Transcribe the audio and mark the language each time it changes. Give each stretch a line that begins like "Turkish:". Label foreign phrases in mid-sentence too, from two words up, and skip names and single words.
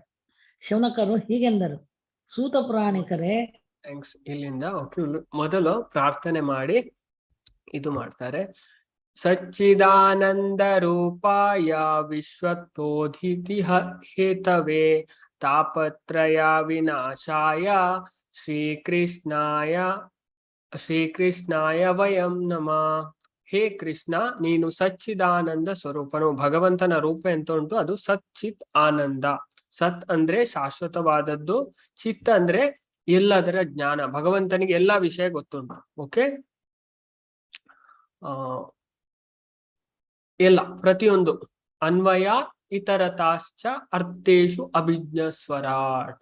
Kannada: ಶೌನಕರು ಹೀಗೆಂದರು, ಸೂತ ಪುರಾಣಿಕರೇ. ಥ್ಯಾಂಕ್ಸ್. ಇಲ್ಲಿಂದ ಮೊದಲು ಪ್ರಾರ್ಥನೆ ಮಾಡಿ ಇದು ಮಾಡ್ತಾರೆ.
Sanskrit: ಸಚ್ಚಿದಾನಂದ ರೂಪಾಯ ವಿಶ್ವತೋಧಿತಿ ಹೇತವೇ ತಾಪತ್ರಯ ವಿನಾಶಾಯ ಶ್ರೀಕೃಷ್ಣಾಯ ವಯಂ ನಮಃ.
Kannada: ಹೇ ಕೃಷ್ಣ, ನೀನು ಸಚ್ಚಿದಾನಂದ ಸ್ವರೂಪನು. ಭಗವಂತನ ರೂಪ ಎಂತ ಉಂಟು, ಅದು ಸಚ್ಚಿತ್ ಆನಂದ. ಸತ್ ಅಂದ್ರೆ ಶಾಶ್ವತವಾದದ್ದು, ಚಿತ್ ಅಂದ್ರೆ ಎಲ್ಲದರ ಜ್ಞಾನ. ಭಗವಂತನಿಗೆ ಎಲ್ಲಾ ವಿಷಯ ಗೊತ್ತುಂಟು.
Sanskrit: ಓಕೆ,
Kannada: ಎಲ್ಲ ಪ್ರತಿಯೊಂದು
Sanskrit: ಅನ್ವಯ ಇತರತಾಶ್ಚ ಅರ್ಥೇಶು ಅಭಿಜ್ಞ ಸ್ವರಾಟ್.